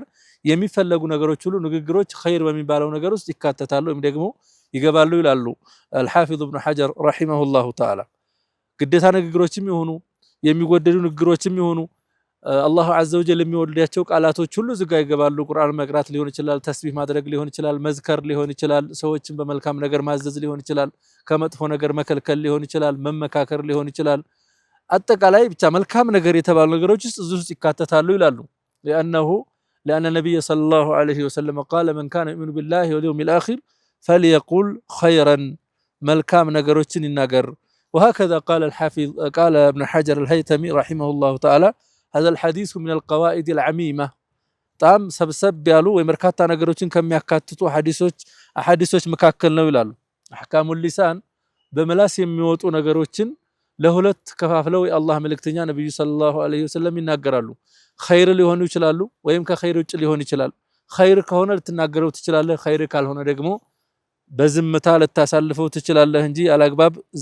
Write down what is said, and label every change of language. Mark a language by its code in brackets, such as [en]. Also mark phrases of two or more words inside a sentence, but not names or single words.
[am] የሚፈለጉ ነገሮች ሁሉ ንግግሮች ኸይር በሚባለው ነገር ውስጥ ይካተታሉ ወይም ደግሞ ይገባሉ ይላሉ አልሐፊዝ ኢብኑ ሐጀር [ar] رحمه الله تعالى። [am] ግዴታ ንግግሮችም ይሁኑ የሚወደዱ ንግግሮችም ይሁኑ [ar] الله عز وجل [am] የሚወልዳቸው ቃላቶች ሁሉ እዚህ ጋር ይገባሉ። ቁርአን መቅራት ሊሆን ይችላል፣ ተስቢህ ማድረግ ሊሆን ይችላል፣ መዝከር ሊሆን ይችላል፣ ሰዎችን በመልካም ነገር ማዘዝ ሊሆን ይችላል፣ ከመጥፎ ነገር መከልከል ሊሆን ይችላል፣ መመካከር ሊሆን ይችላል። አጠቃላይ ብቻ መልካም ነገር የተባሉ ነገሮች እዚህ ውስጥ ይካተታሉ ይላሉ። [ar] لأن النبي صلى الله عليه وسلم قال من كان يؤمن بالله واليوم الآخر فليقل خيرا [am] መልካም ነገሮችን ይናገር። [ar] وهكذا قال ابن حجر الهيثمي رحمه الله تعالى هذا الحديث من القواعد العميمة [am] በጣም ሰብሰብ ያሉ ወይ በርካታ ነገሮችን ከሚያካትቱ ሐዲሶች መካከል ነው ይላሉ። [ar] أحكام اللسان [am] በመላስ የሚወጡ ነገሮችን ለሁለት ከፋፍለው የአላህ መልእክተኛ ነብዩ [ar] صلى الله عليه وسلم [am] ይናገራሉ። ኸይር ሊሆኑ ይችላሉ ወይም ከኸይር ውጭ ሊሆን ይችላል። ኸይር ከሆነ ልትናገረው ትችላለህ፣ ኸይር ካልሆነ ደግሞ በዝምታ ልታሳልፈው ትችላለህ እንጂ አላግባብ እዛ